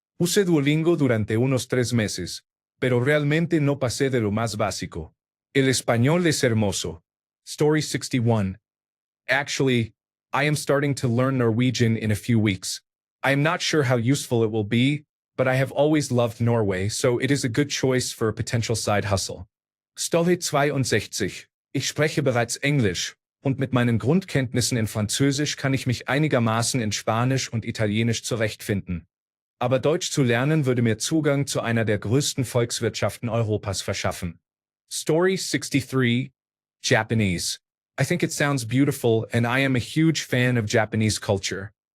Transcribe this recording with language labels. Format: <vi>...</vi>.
<es>Use Duolingo durante unos 3 meses, pero realmente no pasé de lo más básico. El español es hermoso.</es> <en>Story 61. Actually, I am starting to learn Norwegian in a few weeks. I am not sure how useful it will be, but I have always loved Norway, so it is a good choice for a potential side hustle. Story 62.</en> <de>Ich spreche bereits Englisch, und mit meinen Grundkenntnissen in Französisch kann ich mich einigermaßen in Spanisch und Italienisch zurechtfinden. Aber Deutsch zu lernen würde mir Zugang zu einer der größten Volkswirtschaften Europas verschaffen.</de> <en>Story 63. Japanese. I think it sounds beautiful, and I am a huge fan of Japanese culture.</en>